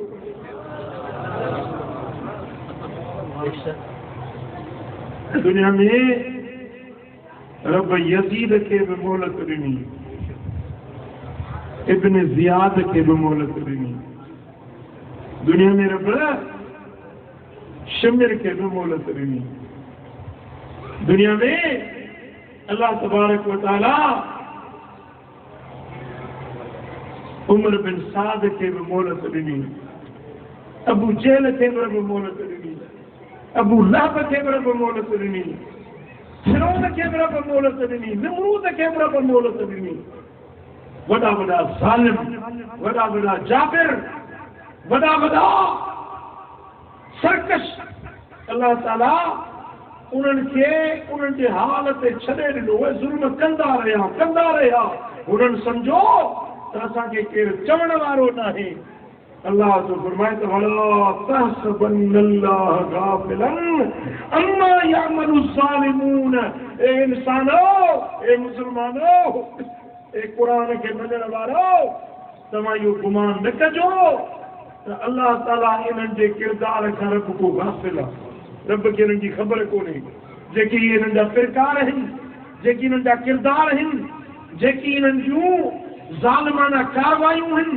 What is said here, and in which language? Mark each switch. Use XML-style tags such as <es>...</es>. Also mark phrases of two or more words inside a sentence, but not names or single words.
<sd>दुनिया में रब यज़ीद खे बि मोहलत ॾिनी, इब्न ज़ियाद खे बि मोहलत ॾिनी। दुनिया में रब शमिर खे बि मोहलत ॾिनी। दुनिया में</sd> <ar>الله تبارك وتعالى</ar> <sd>उमर बिन साद के भी मोहलत ॾिनी, अबू जेल के भी मोहलत ॾिनी, अबू लहब के भी मोहलत ॾिनी, फिरौन के भी मोहलत ॾिनी, नमरूद के भी मोहलत ॾिनी। वॾा वॾा ज़ालिम, वॾा वॾा जाबिर, वॾा वॾा सरकश, अल्लाह ताला उन्हनि खे उन्हनि जे हाल ते छॾे ॾिनो। उहे ज़ुल्म कंदा रहिया। उन्हनि सम्झो त असांखे केरु चवण वारो नाहे। अल्लाह तो फरमाए त</sd> <ar>ولا تحسبن الله غافلا عما يعمل الظالمون.</ar> <sd>ए इंसानो, ए मुसलमानो, ए कुरान खे मञण वारो, तव्हां इहो गुमान न कजो त अल्लाह ताला इन्हनि जे किरदार खां रब को गाफ़िल आहे। रब खे इन्हनि जी ख़बर कोन्हे जेकी इन्हनि जा किरदार आहिनि, जेकी इन्हनि जा किरदार आहिनि, जेकी इन्हनि जूं ज़ालिमाना कारवायूं आहिनि।</sd>